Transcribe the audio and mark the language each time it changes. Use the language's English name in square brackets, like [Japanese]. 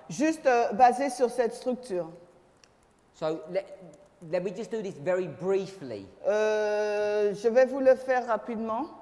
[French] juste basé sur cette structure. [English] So let me just do this very briefly [French] Je vais vous le faire rapidement,